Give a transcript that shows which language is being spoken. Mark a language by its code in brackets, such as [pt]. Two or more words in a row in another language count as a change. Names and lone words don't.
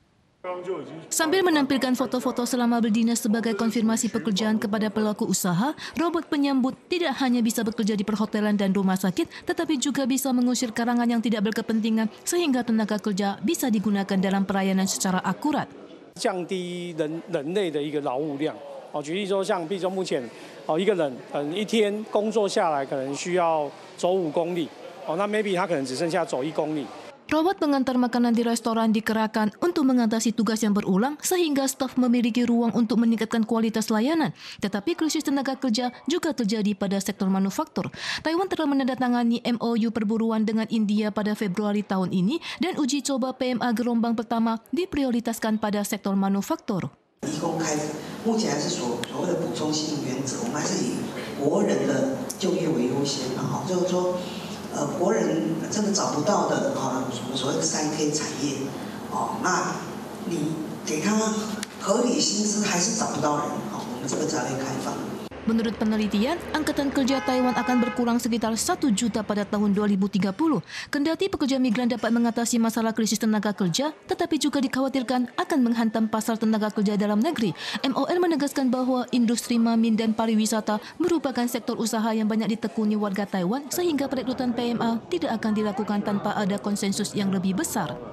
[id] Sambil menampilkan foto-foto selama berdinas sebagai konfirmasi pekerjaan kepada pelaku usaha, robot penyambut tidak hanya bisa bekerja di perhotelan dan rumah sakit, tetapi juga bisa mengusir karangan yang tidak berkepentingan sehingga tenaga kerja bisa digunakan dalam pelayanan secara akurat. [zh] 降低人类的一个劳务量。举例说，像比如说目前一个人一天工作下来可能需要走5公里，那 maybe 他可能只剩下走1公里。 [id] Robot pengantar makanan di restoran dikerahkan untuk mengatasi tugas yang berulang sehingga staf memiliki ruang untuk meningkatkan kualitas layanan. Tetapi krisis tenaga kerja juga terjadi pada sektor manufaktur. Taiwan telah menandatangani MOU perburuan dengan India pada Februari tahun ini dan uji coba PMA gelombang pertama diprioritaskan pada sektor manufaktur. [zh] 移工开目前还是所谓的补充性原则，我们还是以国人的就业为优先就是说，国人真的找不到的所谓的3K 产业，那你给他合理薪资还是找不到人，我们这个才会开放。 [id] Menurut penelitian, angkatan kerja Taiwan akan berkurang sekitar 1 juta pada tahun 2030. Kendati pekerja migran dapat mengatasi masalah krisis tenaga kerja, tetapi juga dikhawatirkan akan menghantam pasar tenaga kerja dalam negeri. MOL menegaskan bahwa industri mamin dan pariwisata merupakan sektor usaha yang banyak ditekuni warga Taiwan sehingga perekrutan PMA tidak akan dilakukan tanpa ada konsensus yang lebih besar.